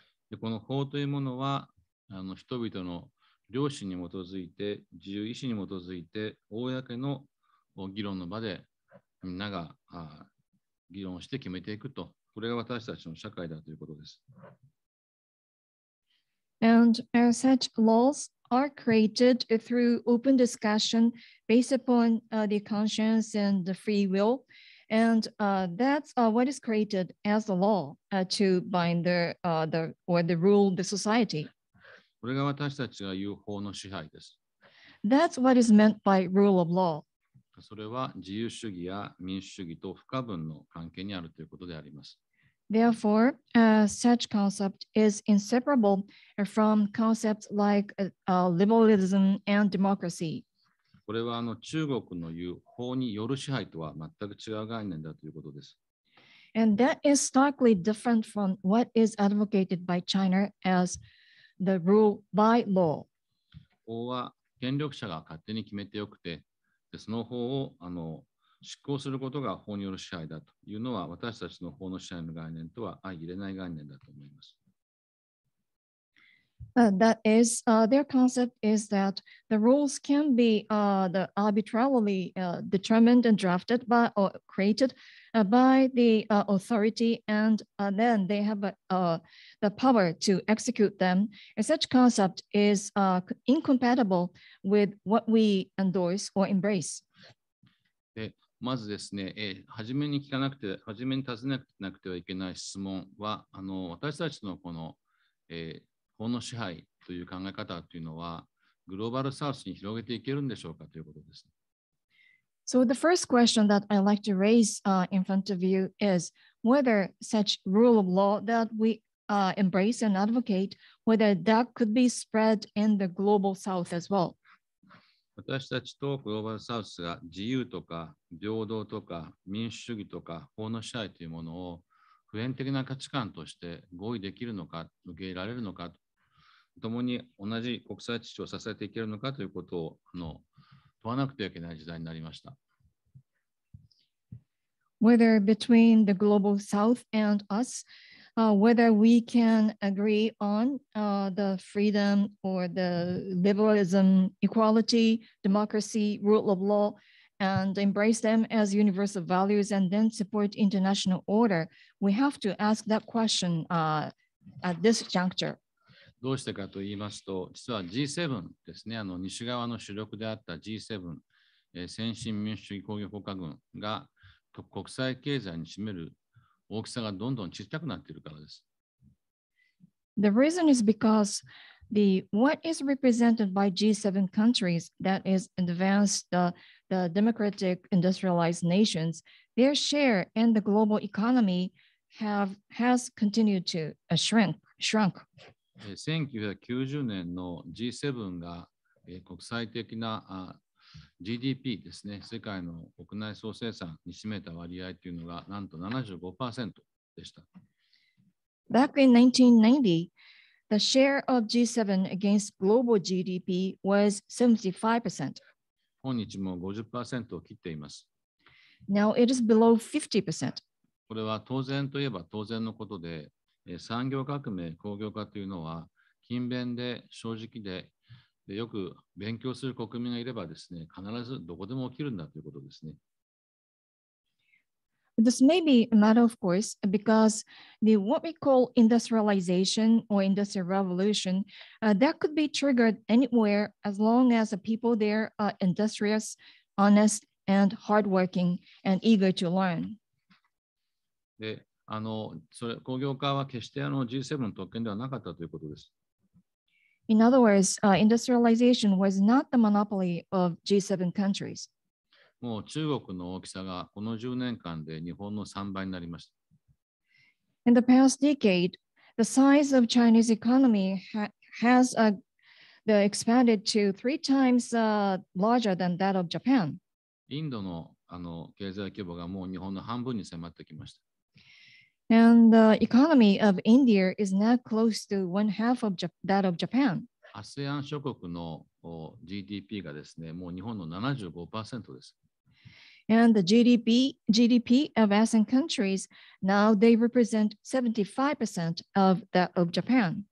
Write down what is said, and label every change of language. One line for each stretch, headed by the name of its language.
Japanese: で、この法というものは人々の良心に基づいて、自由意志に基づいて、公の議論の場でみんなが議論して決めていくと、これが私たちの社会だということです。
English: And such laws are created through open discussion based upon the conscience and the free will. And that's what is created as the law to bind the rule the society.
Japanese: これが私たちが言う法の支配です。
English: That's what is meant by rule of law.
Japanese: それは自由主義や民主主義と不可分の関係にあるということであります。
English: Therefore, such concept is inseparable from concepts like liberalism and democracy.
Japanese: これは中国の言う法による支配とは全く違う概念だということです。
English: And that is starkly different from what is advocated by China as the rule by law.
Japanese: 法は権力者が勝手に決めてよくて、でその法を執行することが法による支配だというのは私たちの法の支配の概念とは相入れない概念だと思います。
English: That is, their concept is that the rules can be arbitrarily determined and drafted by or created by the authority, and then they have the power to execute them. And such concept is incompatible with what we endorse or embrace.
Japanese: でまずですね、初めに尋ねなくてはいけない質問は、私たちのこの、法の支配という考え方というのは、グローバルサウスに広げていけるんでしょうかということです。
English: So the first question that I'd like to raise in front of you is whether such rule of law that we embrace and advocate, whether that could be spread in the global south as well.
Japanese: 私たちとグローバルサウスが自由とか平等とか民主主義とか法の支配というものを普遍的な価値観として合意できるのか、受け入れられるのか、共に同じ国際秩序を支えていけるのかということを問わなくてはいけない時代になりました。
English: Whether between the global south and us, whether we can agree on the freedom or the liberalism, equality, democracy, rule of law, and embrace them as universal values and then support international order, we have to ask that question at this juncture.
Japanese: どうしてかと言いますと、実は G7 ですね、西側の主力であった G7、先進民主主義工業国家群が国際経済に占める大きさがどんどん小さくなっているからです。
English: The reason is because what is represented by G7 countries, that is advanced, the democratic industrialized nations, their share in the global economy has continued to shrunk.
Japanese: 1990年の G7 が国際的な GDP ですね、世界の国内総生産に占めた割合というのがなんと 75% でした。
English: Back in 1990, the share of G7 against global GDP was 75%.
Japanese: 今日も 50% を切っています。
English: Now it is below 50%.
Japanese: これは当然といえば当然のことで、産業革命、工業化というのは勤勉で正直で、よく勉強する国民がいればですね、必ずどこでも起きるんだということですね。
English: This may be a matter of course because what we call industrialization or industrial revolution, that could be triggered anywhere as long as the people there are industrious, honest, and hardworking and eager to learn.
Japanese: で、工業化は決してG7 の特権ではなかったということです。
English: In other words, industrialization was not the monopoly of G7 countries.
Japanese: もう中国の大きさがこの10年間で日本の3倍になりました。
English: In the past decade, the size of Chinese economy has expanded to 3 times larger than that of Japan.
Japanese: インドの経済規模がもう日本の半分に迫ってきました。
English: And the economy of India is now close to 1/2 of that of Japan.
Japanese: ASEAN 諸国の GDP がですね、もう日本の 75% です。
English: And the GDP of ASEAN countries, now they represent 75% of that of Japan.